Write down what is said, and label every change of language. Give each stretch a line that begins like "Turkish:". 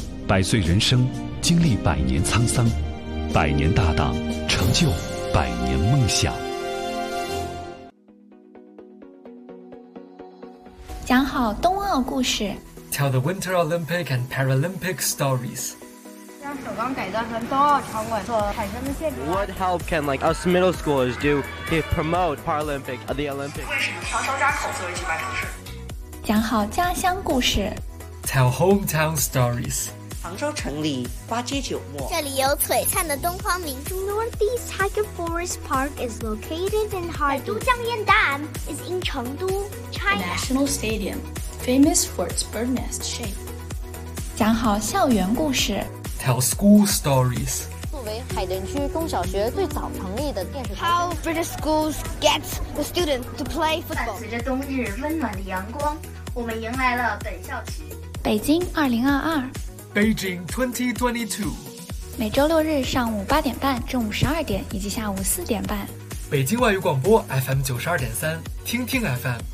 Chinese: 百岁人生，经历百年沧桑，百年大党，成就百年梦想。讲好冬奥故事。
English: Tell the Winter Olympic and Paralympic stories.
Chinese: 首钢改造成冬奥场馆所产生的现状。
English: What help can like us middle schoolers do to promote Paralympic at the Olympics?
Chinese: 为什么双双家口作为举办城市？讲好家乡故事。
English: Tell hometown stories.
Chinese: 杭州城里花街酒陌。这里有璀璨的东方明珠。
English: Northeast Tiger Forest Park is located in Harbin. 都江堰岸 is in Chengdu, China. The National Stadium. Famous for its bird nest shape.
Chinese: 讲好校园故事。
English: Tell school stories.
Chinese: 作为海淀区中小学最早成立的电视台。
English: How British schools get the students to play football.
Chinese: 伴随着冬日温暖的阳光，我们迎来了本校期。北京2022。
English: Beijing 2022。
Chinese: 每周六日上午8:30、中午12:00以及下午4:30。北京外语广播 FM92.3，听听 FM。